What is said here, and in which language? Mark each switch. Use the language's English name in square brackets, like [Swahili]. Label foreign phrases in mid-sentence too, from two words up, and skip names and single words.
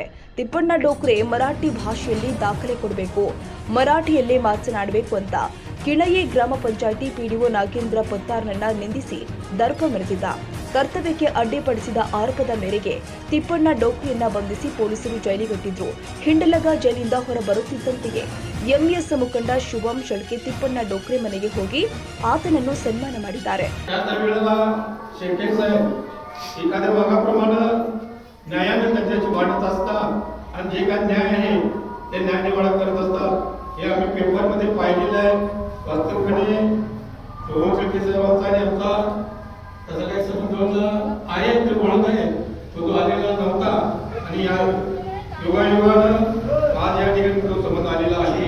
[Kannada] ತಿಪ್ಪಣ್ಣ ಡೋಕ್ರೆ ಮರಾಠಿ ಭಾಷೆಯಲ್ಲಿ ದಾಖಲೆ ಕೊಡಬೇಕು, ಮರಾಠಿಯಲ್ಲೇ ಮಾತನಾಡಬೇಕು ಅಂತ ಕಿಣಯಿ ಗ್ರಾಮ ಪಂಚಾಯಿತಿ ಪಿಡಿಒ ನಾಗೇಂದ್ರ ಪತ್ತಾರ್ನನ್ನ ನಿಂದಿಸಿ ದರ್ಪ ಮೆರೆದಿದ್ದ. ಕರ್ತವ್ಯಕ್ಕೆ ಅಡ್ಡಿಪಡಿಸಿದ ಆರೋಪದ ಮೇರೆಗೆ ತಿಪ್ಪಣ್ಣ ಡೋಕ್ರೆಯನ್ನ ಬಂಧಿಸಿ ಪೊಲೀಸರು ಜೈಲಿಗಟ್ಟಿದ್ರು. ಹಿಂಡಲಗ ಜೈಲಿಂದ ಹೊರಬರುತ್ತಿದ್ದಂತೆಯೇ ಎಂಇಎಸ್ ಮುಖಂಡ ಶುಭಂ ಶಳ್ಕೆ ತಿಪ್ಪಣ್ಣ ಡೋಕ್ರೆ ಮನೆಗೆ ಹೋಗಿ ಆತನನ್ನು ಸನ್ಮಾನ ಮಾಡಿದ್ದಾರೆ. [Marathi] एखाद्या भागाप्रमाणे न्यायाने त्यांच्याची वाटत असतात आणि जे काही न्याय आहे ते न्याय निवाडा करत असतात. हे आम्ही पेपरमध्ये पाहिलेलं आहे. वास्तविकपणे शोभम शेट्टी साहेबांचा आणि आमचा तसं काही संबंध आहे, ते ओळख आहे, तो आलेला नव्हता आणि या योगायोगानं आज या ठिकाणी तो संबंध आलेला आहे.